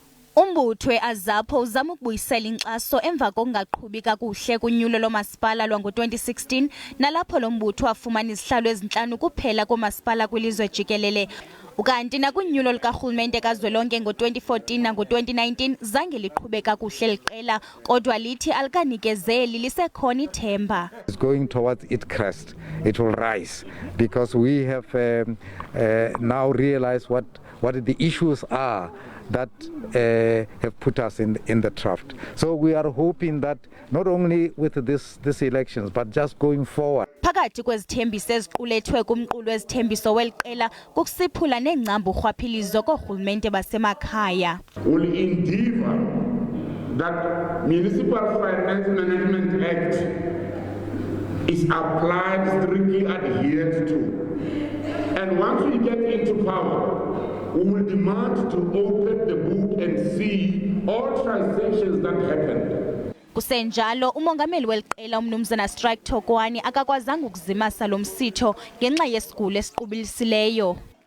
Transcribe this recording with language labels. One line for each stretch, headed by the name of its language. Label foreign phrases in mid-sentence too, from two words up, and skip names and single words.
Xhosa: Umbutho weAZAPO uzama ukubuyisela inkxaso emva kokungaqhubi kakuhle kunyulo lomasipala lwango-2016 nalapho lo mbutho wafumana izihlalo ezintlanu kuphela koomasipala kwilizwe jikelele. Ukanti nakunyulo likarhulumente kazwelonke ngo-2014 nango-2019 zange liqhube kakuhle liqela, kodwa lithi alikanikezeli lisekhona ithemba.
English: It's going towards its crest. It will rise because we have now realized what the issues are that have put us in the draft. So we are hoping that not only with this elections but just going forward.
Xhosa: Phakathi kwezithembiso eziqulethwe kumqulu wezithembiso weliqela kukusiphula neengcambu rhwaphilizo koorhulumente basemakhaya.
English: Will endeavor that Municipal Finance Management Act is applied, strictly adhered to. And once we get into power, we will demand to open the book and see all transactions that happened.
Xhosa: Kusenjalo umongameli weliqela umnumzana Strike Thokwani akakwazanga ukuzimasa lo msitho ngenxa yesigulo esiqubilisileyo.